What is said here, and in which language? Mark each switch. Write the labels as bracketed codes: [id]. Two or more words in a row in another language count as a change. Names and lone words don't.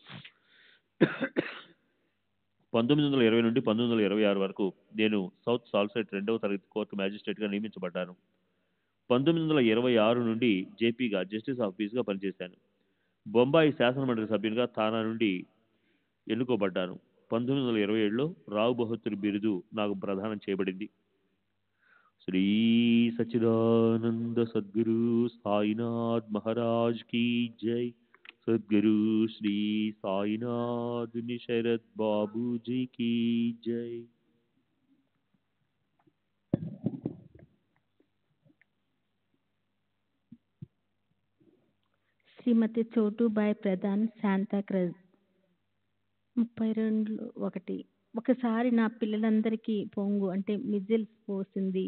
[te] 1920 నుండి 1926 వరకు నేను సౌత్ సాల్సెట్ 2వ తరగతి కోర్టు మ్యాజిస్ట్రేట్గా నియమించబడ్డాను. 1926 నుండి జేపీగా, [en] justice of peace [te] పనిచేశాను. బొంబాయి శాసనమండలి సభ్యునిగా థానా నుండి ఎన్నుకోబడ్డాను. 1927లో రావు బహదూర్ బిరుదు నాకు ప్రదానం చేయబడింది. [hi] श्री सच्चिदानंद सद्गुरु साईनाथ महाराज की जय। सद्गुरु श्री साईनाथ निशरद बाबू जी की जय। [te] శ్రీమతి చోటుబాయ్ ప్రధాన్ శాంతాక్రజ్ 32:1. ఒకసారి నా పిల్లలందరికీ పొంగు అంటే మిజిల్స్ పోసింది.